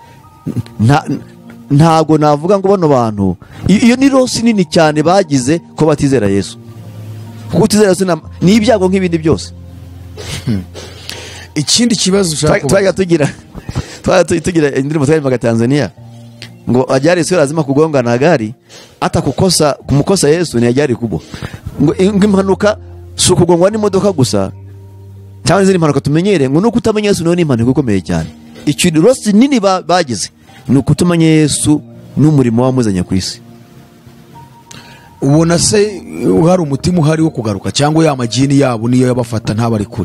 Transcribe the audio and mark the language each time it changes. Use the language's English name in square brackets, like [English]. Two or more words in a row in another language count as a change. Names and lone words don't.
[Kinyarwanda] Ntabwo navuga ngo bano bantu iyo ni rosi nini cyane bagize ko batizera Yesu, kuko utizera Yesu ni ibyago nk'ibindi byose. Ikindi kibazo twajya tugira indirimbo twaririmbaga Tanzania, ngo [Swahili] ajali sio lazima kugonga na gari, hata kumukosa Yesu ni ajali kubwa. [Kinyarwanda] Ngo impanuka si ukugongwa n'imodoka gusa cyangwa izindi mpanuka tumenyere, ngo nuko utamenya Yesu niyo ni impanuka ikomeye cyane. Ikintu rosi nini bagize ni ukutumenya Yesu n'umurimo wamuzanye ku isi. Ubona se hari umutima uhari wo kugaruka, cyangwa ya majini yabo niyo yabafata ntabari kure?